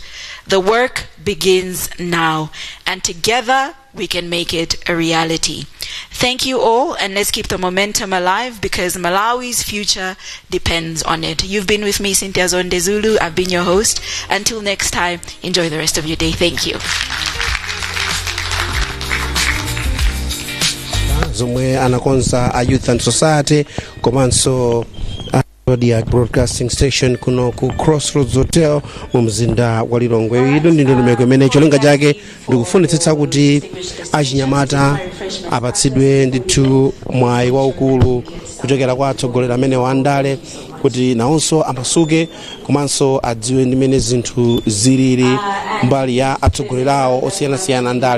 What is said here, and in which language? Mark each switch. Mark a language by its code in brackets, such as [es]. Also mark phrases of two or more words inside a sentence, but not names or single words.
[en] The work begins now, and together we can make it a reality. Thank you all, and let's keep the momentum alive because Malawi's future depends on it. You've been with me, Cynthia Zonde Zulu. I've been your host. Until next time, enjoy the rest of your day. Thank you. [ny] Zomwe anakonza a Youth and Society komanso Zodiak Broadcasting Station kuno ku Crossroads Hotel mu mzinda wa Lilongwe. Ilo ndi ndondomeko imene cholinga chake ndikufunitsitsa kuti achinyamata apatsidwe ndithu mwayi waukulu kuchokera kwa atsogoleri amene wandale kuti nawonso amasuke komanso adziwe ndimene zinthu zilili mbali ya atsogoleri awo osiyanasiyana ndale.